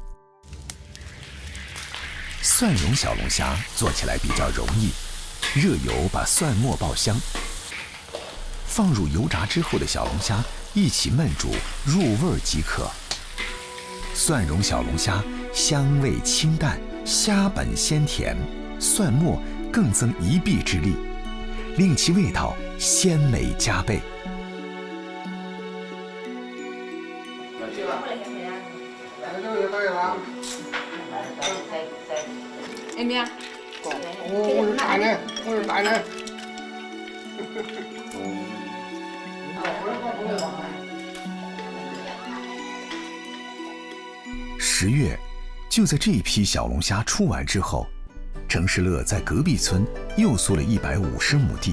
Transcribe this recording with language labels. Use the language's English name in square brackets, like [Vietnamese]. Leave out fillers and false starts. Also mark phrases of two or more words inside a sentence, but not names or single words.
[Chinese] 蒜蓉小龙虾做起来比较容易，热油把蒜末爆香，放入油炸之后的小龙虾一起焖煮入味即可。蒜蓉小龙虾香味清淡，虾本鲜甜，蒜末更增一臂之力，令其味道鲜美加倍。 [Vietnamese] em nha. Ôi, đại nè, ôi, đại nè. [Chinese] 10 月，就在这一批小龙虾出完之后，程世乐在隔壁村又租了150亩地，